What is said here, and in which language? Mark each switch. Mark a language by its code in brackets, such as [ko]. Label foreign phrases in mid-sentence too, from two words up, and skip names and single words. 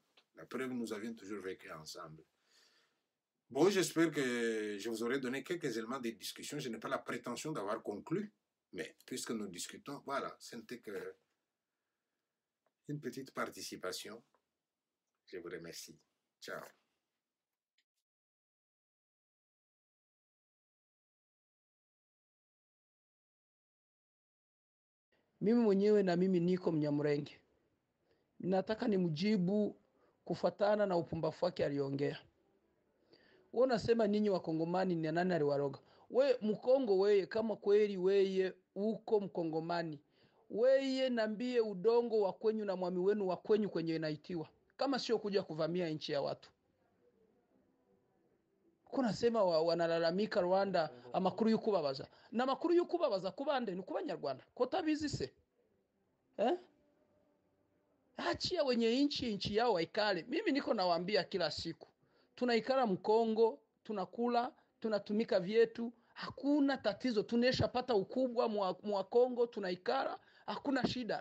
[fr] La preuve, nous avions toujours vécu ensemble. Bon, j'espère que je vous aurai donné quelques éléments de discussion. Je n'ai pas la prétention d'avoir conclu, mais puisque nous discutons, voilà, ce n'était que une petite participation. Je vous remercie. Ciao. [sw] Mimi mwenyewe na mimi niko Mnyamulenge. Nataka nimjibu kufatana na upumbavu wake aliongea. Wewe unasema ninyi Wakongomani ni nani aliwaroga? We Mkongo weye, kama kweli weye uko Mkongomani, weye nambie udongo wa kwenyu na mwami wenu wa kwenyu kwenye inaitiwa, kama sio kuja kuvamia nchi ya watu. Kuna sema wanalalamika Rwanda [rw] amakuru y'ukubabaza. Na makuru y'ukubabaza kubande ni kubanyarwanda. Ko tabizi se? [sw] Achia wenye nchi yao waikale. Mimi niko nawaambia kila siku. Tunaikala Mkongo, tunakula, tunatumika vyetu, hakuna tatizo. Tunesha pata ukubwa mwa Kongo, tunaikala, hakuna shida.